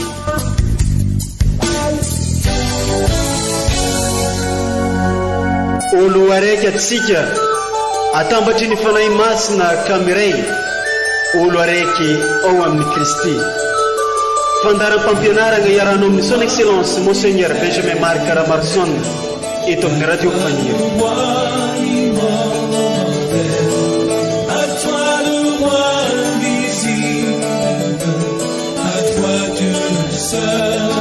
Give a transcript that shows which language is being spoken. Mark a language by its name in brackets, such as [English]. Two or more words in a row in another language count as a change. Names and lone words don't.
[Malagasy] olo araiky atsika atambatry ny fanahy masina kamiray olo araiky ao amin'ny Kristy fandaram-pampianarana iarano amin'ny [French] son excellence monseigneur [Malagasy] Benjamin Marc Caramarson eto amin'ny radio Faniry. [French] À toi le roi invisible, à toi Dieu seul.